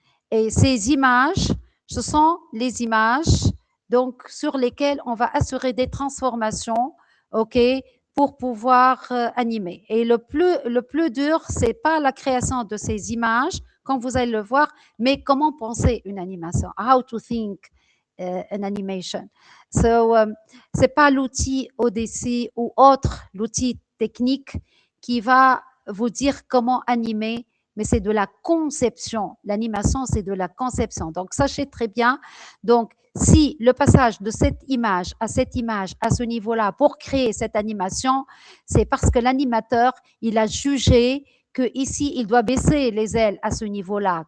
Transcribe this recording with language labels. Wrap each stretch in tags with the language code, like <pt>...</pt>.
<fr>Et ces images, ce sont les images donc, sur lesquelles on va assurer des transformations, OK, pour pouvoir animer. Et le plus dur, ce n'est pas la création de ces images, comme vous allez le voir, mais comment penser une animation.</fr> <en>How to think an animation.</en> <fr>So, ce n'est pas l'outil Odyssey ou autre, l'outil technique qui va vous dire comment animer, mais c'est de la conception. L'animation, c'est de la conception. Donc, sachez très bien, donc, si le passage de cette image, à ce niveau-là, pour créer cette animation, c'est parce que l'animateur, il a jugé que ici, il doit baisser les ailes à ce niveau-là.</fr>